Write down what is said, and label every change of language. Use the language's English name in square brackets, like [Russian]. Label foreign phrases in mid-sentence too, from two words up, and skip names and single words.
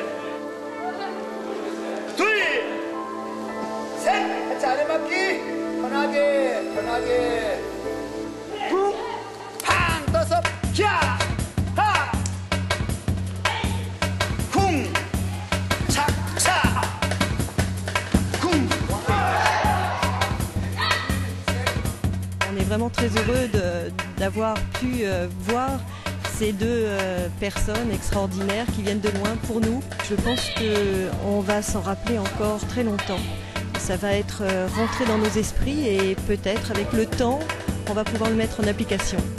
[Korean] 둘, 셋, 같이 아래맞기. 편하게, 편하게. 쿵, 팡, 떠서, 자, 하. 쿵, 착, 차. 쿵. [French] On est vraiment très heureux d'avoir pu voir ces deux personnes extraordinaires qui viennent de loin pour nous. Je pense qu'on va s'en rappeler encore très longtemps. Ça va être rentré dans nos esprits et peut-être avec le temps, on va pouvoir le mettre en application.